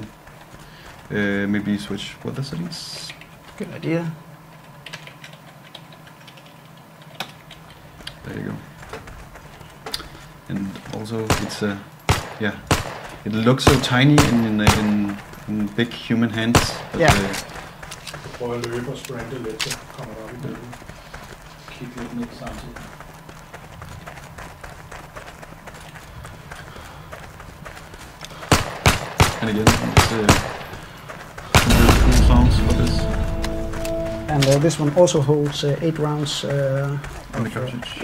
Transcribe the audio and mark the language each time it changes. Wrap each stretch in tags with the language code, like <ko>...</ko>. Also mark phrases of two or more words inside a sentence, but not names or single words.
<en>Maybe switch weather settings. Good idea. There you go. And also, it's it looks so tiny in big human hands.</en> <da>Prøv at løbe og sprinte lidt, så kommer der op i billedet. Kig lidt ned samtidig.</da> <en>And again, it's really cool sounds for this. And this one also holds 8 rounds. On the cartridge.</en>